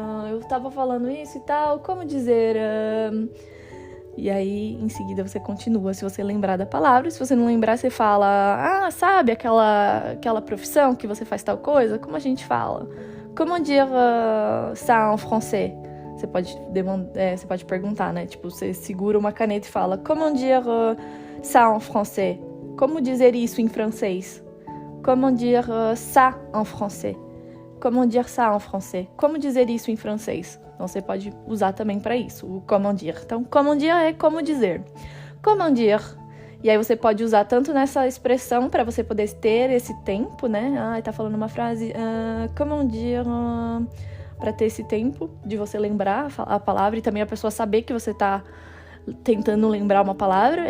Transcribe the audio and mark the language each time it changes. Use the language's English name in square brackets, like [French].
[Portuguese] Eu tava falando isso e tal. Como dizer... E aí, em seguida, você continua, se você lembrar da palavra. Se você não lembrar, você fala... sabe aquela profissão que você faz tal coisa? Como a gente fala? [French] Comment dire ça en français? [Portuguese] Você pode perguntar, né? Tipo, você segura uma caneta e fala... [French] Comment dire ça en français? [Portuguese] Como dizer isso em francês? [French] Comment dire ça en français? Comment dire ça en français? [Portuguese] Como dizer isso em francês? Então, você pode usar também para isso, o comment dire. Então, comment dire é como dizer. Comment dire. E aí, você pode usar tanto nessa expressão para você poder ter esse tempo, né? Tá falando uma frase, comment dire, para ter esse tempo de você lembrar a palavra e também a pessoa saber que você tá tentando lembrar uma palavra.